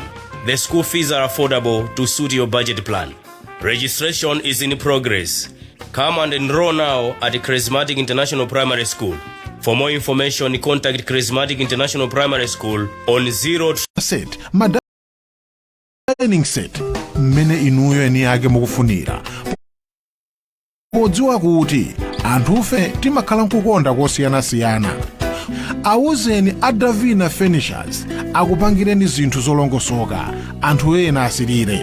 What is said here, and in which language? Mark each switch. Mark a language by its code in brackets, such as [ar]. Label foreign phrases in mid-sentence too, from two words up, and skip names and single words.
[en] The school fees are affordable to suit your budget plan. Registration is in progress. Come and enroll now at Charismatic International Primary School. For more information, contact Charismatic International Primary School on 0. [ny] Said, Madam. [en] training set [ny] mmene inuyo eni ake mukufunira. Podziwa kuti anthufe timakhala nkukonda kosiyanasiyana. Awuzeni a Davina Furnitures akupangireni zinthu zolongosoka anthu ena asirire.